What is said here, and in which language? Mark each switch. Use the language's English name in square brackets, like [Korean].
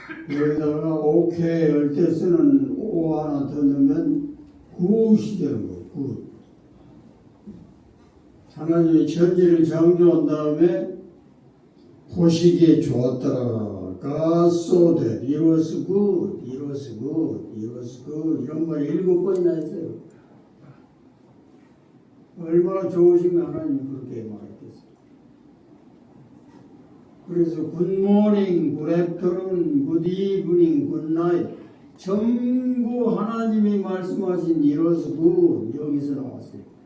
[Korean] 여기다가 오케이 할 때 쓰는 오 하나 더 넣으면 굿이 되는 거예요. 굿. 하나님이 천지를 창조한 다음에 보시기에 좋았더라. [English] God saw that it was good, it was good, it was good. [Korean] 이런 말 7번이나 했어요. 얼마나 좋으신가 하나님이 그렇게 말했겠어요. 그래서 굿모닝, 굿애프터눈, 굿이브닝, 굿나잇 전부 하나님이 말씀하신 이로서 굿 여기서 나왔어요.